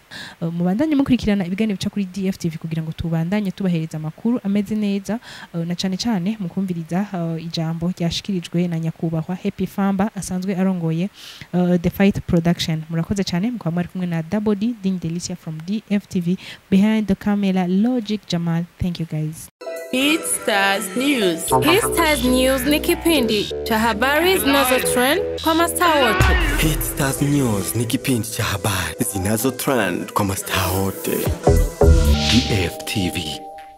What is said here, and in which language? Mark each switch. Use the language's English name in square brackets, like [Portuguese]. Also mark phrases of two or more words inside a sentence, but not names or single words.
[Rundi] Mubandanye mukurikirana ibiganiro bica kuri DFTV kugira ngo tubandanye tubahereza amakuru ameze neza na cyane cyane mukumviriza ijambo ryashikirijwe na nyakubahwa Happy Famba asanzwe arongoye The Fight Production. Murakoze cyane mukaba mwari kumwe na [English] Double D Ding Delicia from DFTV, behind the camera Logic Jamal. Thank you guys. [Swahili] Hit Stars News. Hit Stars News ni kipindi cha habari zinazo trend kwa mastaa wote. Hit Stars News ni kipindi cha habari zinazo trend kwa mastaa wote. DFTV.